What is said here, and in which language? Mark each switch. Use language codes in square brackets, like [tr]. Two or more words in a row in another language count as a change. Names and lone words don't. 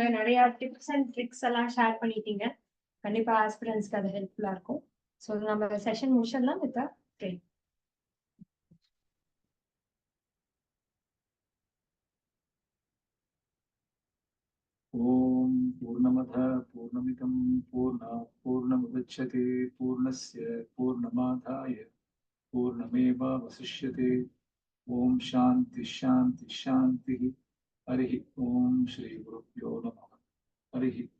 [ta] நிறைய [en] tips and tricks [ta] எல்லாம் ஷேர் பண்ணிட்டீங்க. கண்டிப்பா ஆஸ்பிரன்ஸ்க்கு அது ஹெல்ப்ஃபுல்லா இருக்கும். ஸோ நம்ம செஷன் முடிச்சிடலாம் [en] with train. [sa] ओम् पूर्णमदः पूर्णमिदं पूर्णात् पूर्णमुदच्यते पूर्णस्य पूर्णमादाय पूर्णमेवावशिष्यते. ओम् शान्तिः शान्तिः शान्तिः. हरि ओम् श्री गुरुभ्यो नमः हरि